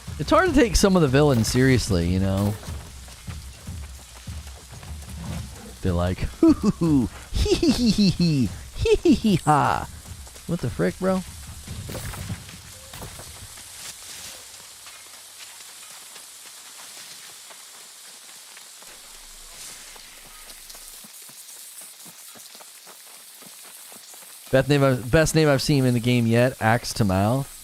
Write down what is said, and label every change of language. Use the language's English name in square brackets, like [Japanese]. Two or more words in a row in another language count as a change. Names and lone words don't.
[English] hard to take some of the villains seriously, you know. They're like, hoo hoo hoo, hee hee hee hee hee, hee hee hee ha. What the frick, bro? Best name I've seen in the game yet, Axe to Mouth.